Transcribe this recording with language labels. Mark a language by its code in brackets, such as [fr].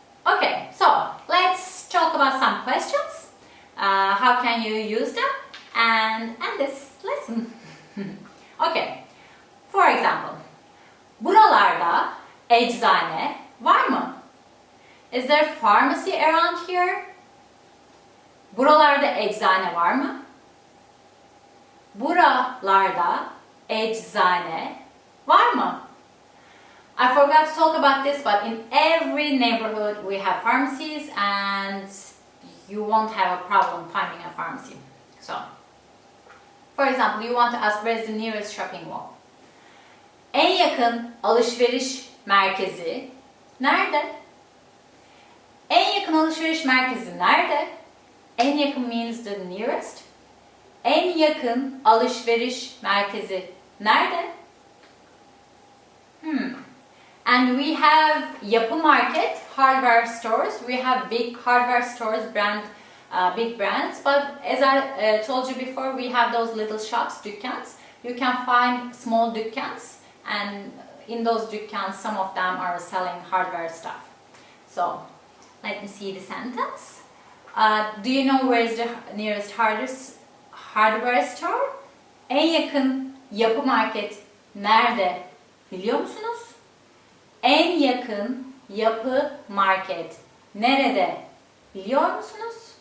[en] Okay, so let's talk about some questions. How can you use them? And this lesson. Okay, for example, [tr] buralarda eczane var mı? [en] Is there pharmacy around here? [tr] Buralarda eczane var mı? Buralarda eczane var mı? [en] I forgot to talk about this, but in every neighborhood we have pharmacies and you won't have a problem finding a pharmacy. So, for example, you want to ask where is the nearest shopping mall? [tr] En yakın alışveriş merkezi nerede? En yakın alışveriş merkezi nerede? En yakın [en] means the nearest. [tr] En yakın alışveriş merkezi nerede? [en] And we have Yapı Market, hardware stores. We have big hardware stores, big brands. But as I told you before, we have those little shops, dükkans. You can find small dükkans, and in those dükkans, some of them are selling hardware stuff. So, let me see the sentence. Do you know where is the nearest hardware store? [tr] En yakın Yapı Market nerede biliyor musunuz? En yakın Yapı Market nerede biliyor musunuz?